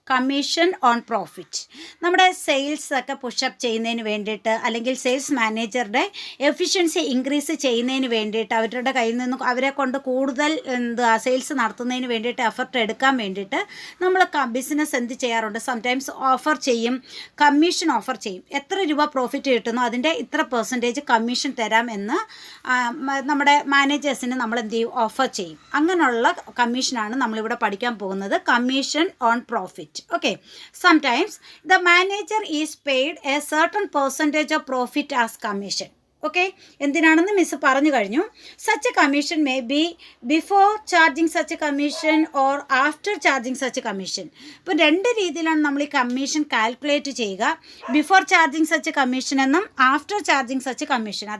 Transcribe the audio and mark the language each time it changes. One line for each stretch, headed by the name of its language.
Malayalam: Commission on profit നമ്മുടെ sales ഒക്കെ pushup ചെയ്യുന്നതിന് വേണ്ടിയിട്ട്, അല്ലെങ്കിൽ സെയിൽസ് മാനേജറുടെ എഫിഷ്യൻസി ഇൻക്രീസ് ചെയ്യുന്നതിന് വേണ്ടിയിട്ട്, അവരുടെ കയ്യിൽ നിന്ന് അവരെ കൊണ്ട് കൂടുതൽ സെയിൽസ് നടത്തുന്നതിന് വേണ്ടിയിട്ട് എഫർട്ട് എടുക്കാൻ വേണ്ടിയിട്ട് നമ്മൾ ബിസിനസ് എന്ത് ചെയ്യാറുണ്ട്, സംടൈംസ് ഓഫർ ചെയ്യും, കമ്മീഷൻ ഓഫർ ചെയ്യും. എത്ര രൂപ പ്രോഫിറ്റ് കിട്ടുന്നു അതിൻ്റെ ഇത്ര പെർസെൻറ്റേജ് കമ്മീഷൻ തരാം എന്ന് നമ്മുടെ മാനേജേഴ്സിന് നമ്മൾ എന്ത് ചെയ്യും, ഓഫർ ചെയ്യും. അങ്ങനെയുള്ള കമ്മീഷനാണ് നമ്മളിവിടെ പഠിക്കാൻ പോകുന്നത്, commission on profit.
English: Okay, sometimes the manager is paid a certain percentage of profit as commission.
Malayalam: Okay, എന്തിനാണെന്ന് മിസ് പറഞ്ഞു കഴിഞ്ഞു.
English: Such a commission may be before charging such a commission or after charging such a commission.
Malayalam: ഇപ്പോൾ രണ്ട് രീതിയിലാണ് നമ്മൾ ഈ commission calculate ചെയ്യുക.
English: before charging such a commission
Malayalam: എന്നും
English: After charging such a commission.